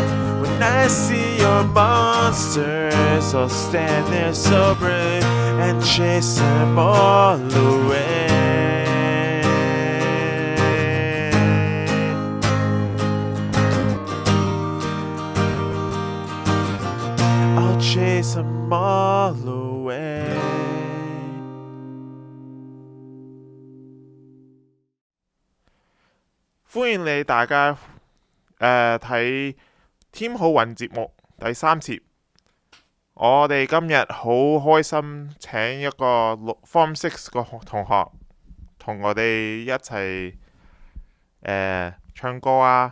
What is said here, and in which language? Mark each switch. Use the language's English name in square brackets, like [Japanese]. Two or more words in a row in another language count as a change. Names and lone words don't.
[English] When I see your monsters, I'll stand there so brave and chase them all away. Chase them all away。 [Cantonese] 歡迎你大家睇添好運節目第3節。我哋今日好開心請一個Form 6個同學同我哋一齊唱歌啊！